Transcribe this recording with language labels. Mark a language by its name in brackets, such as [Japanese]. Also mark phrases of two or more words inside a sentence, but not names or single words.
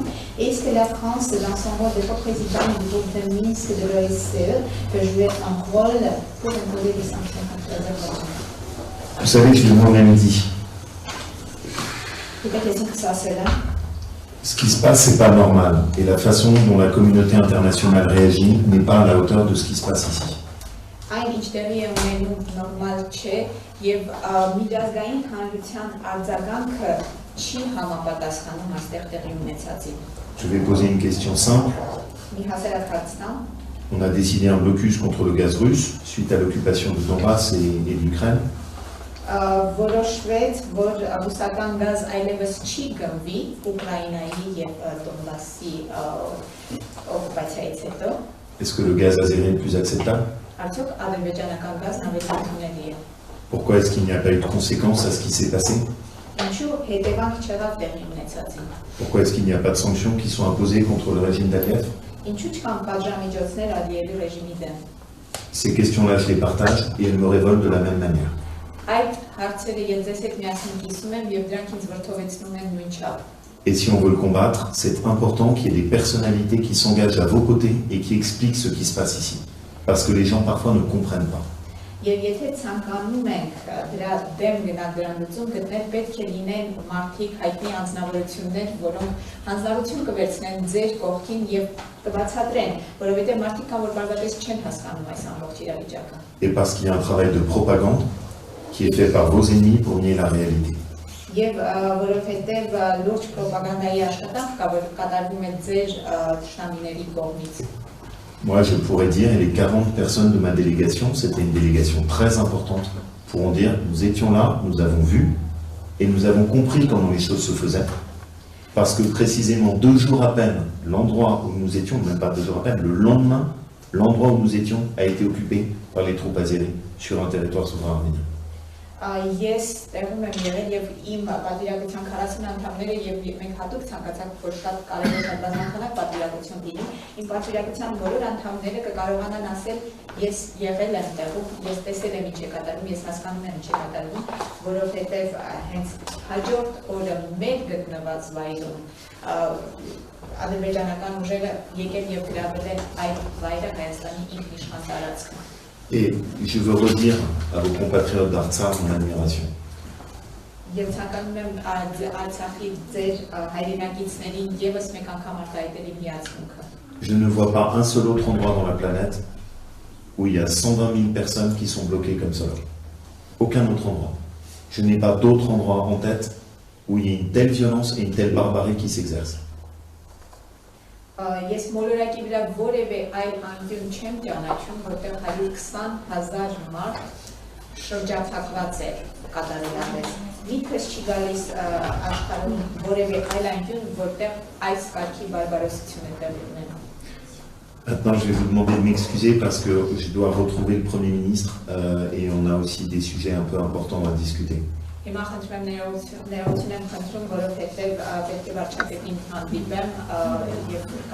[French] Est-ce que la France, dans son rôle de coprésident du groupe de Minsk de l'OSCE, peut jouer un rôle pour imposer des sanctions contre l'Azerbaïdjan? Vous savez, je l'ai moi-même dit. C'est pas question que ça, cela. Ce qui se passe, c'est pas normal. Et la façon dont la communauté internationale réagit n'est pas à la hauteur de ce qui se passe ici. [Armenian] Այն ինչ տեղի է ունենում նորմալ չէ եւ միջազգային հանրության արձագանքը չի համապատասխանում այստեղ տեղի ունեցածին։ [French] Je vais poser une question simple. [Armenian] Մի հասարակ հարց տամ։ [French] On a décidé un blocus contre le gaz russe suite à l'occupation de Donbass et de l'Ukraine. [Armenian] Որոշվեց, որ ռուսական գազ այլևս չի գնվի Ուկրաինայի եւ Դոնբասի օկուպացիայից հետո։ [French] Est-ce que le gaz azérien est plus acceptable? [Armenian] Արդյոք ադրբեջանական գազն ավելի ընդունելի է։ [French] Pourquoi est-ce qu'il n'y a pas eu de conséquences à ce qui s'est passé? [Armenian] Ինչու հետևանք չեղավ տեղի ունեցածին։ [French] Pourquoi est-ce qu'il n'y a pas de sanctions qui sont imposées contre le régime d'Aliyev? [Armenian] Ինչու չկան պատժամիջոցներ Ալիևի ռեժիմի դեմ։ [French] Ces questions-là, je les partage et elles me révoltent de la même manière. [Armenian] Այդ հարցերը ես ձեզ հետ միասին կիսում եմ եւ դրանք ինձ վրդովեցնում են նույնչափ։ [French] Et si on veut le combattre, c'est important qu'il y ait des personnalités qui s'engagent à vos côtés et qui expliquent ce qui se passe ici. Parce que les gens parfois ne comprennent pas. [Armenian] Եվ եթե ցանկանում ենք դրա դեմ գնալ դրան լուծում գտնել, պետք է լինեն մարդիկ հայտնի անձնավորություններ, որոնք հանձնարարություն կվերցնեն ձեր կողքին եւ կբացատրեն, որովհետեւ մարդիկ կան, որ բարձրապես չեն հասկանում այս ամբողջ իրավիճակը։ [French] Et parce qu'il y a un travail de propagande qui est fait par vos ennemis pour nier la réalité. [Armenian] Եվ որովհետեւ լուրջ ռոպագանդայի աշխատանք կա, որ կատարվում է ձեր թշնամիների կողմից։ [French] Moi, je pourrais dire, et les 40 personnes de ma délégation, c'était une délégation très importante, pourront dire, nous étions là, nous avons vu, et nous avons compris comment les choses se faisaient. Parce que précisément 2 jours à peine, l'endroit où nous étions, même pas 2 jours à peine, le lendemain, l'endroit où nous étions a été occupé par les troupes azéries sur un territoire souverain arménien. [Armenian] Ես տեղում եմ եղել եւ իմ պատվիրակության 40 անդամները եւ մենք հատուկ ցանկացանք որ շատ կարևոր բազմախանակ պատվիրակություն լինի։ Իմ պատվիրակության բոլոր անդամները կկարողանան ասել ես եղել եմ տեղում, ես տեսել եմ ինչ է կատարվում, ես հասկանում եմ ինչ է կատարվում, որովհետեւ հենց հաջորդ օրը մեր գտնված վայրում ադրբեջանական ուժերը եկել եւ գրավել են այդ վայրը Հայաստանի ինքնիշխան տարածքը։ [French] Et je veux redire à vos compatriotes d'Artsakh mon admiration. [Armenian] Եվ ցանկանում եմ Արցախի ձեր հայրենակիցներին եւս մեկ անգամ արտահայտել իմ հիացմունքը։ [French] Je ne vois pas un seul autre endroit dans la planète où il y a 120 000 personnes qui sont bloquées comme cela. Aucun autre endroit. Je n'ai pas d'autre endroit en tête où il y a une telle violence et une telle barbarie qui s'exerce. [Armenian] Ես մոլորակի վրա որևէ այլ անկյուն չեմ ճանաչում, որտեղ 120,000 մարդ շրջափակված էր կատարելապես։ Միտքս չի գալիս աշխարհում որևէ այլ անկյուն, որտեղ այս կարգի բարբարոսությունը տեղի ունենա։ [French] Maintenant, je vais vous demander de m'excuser parce que je dois retrouver le Premier ministre et on a aussi des sujets un peu importants à discuter. [Armenian] Հիմա խնդրում եմ ներողություն եմ խնդրում, որովհետև պետք է վարչապետին հանդիպեմ եւ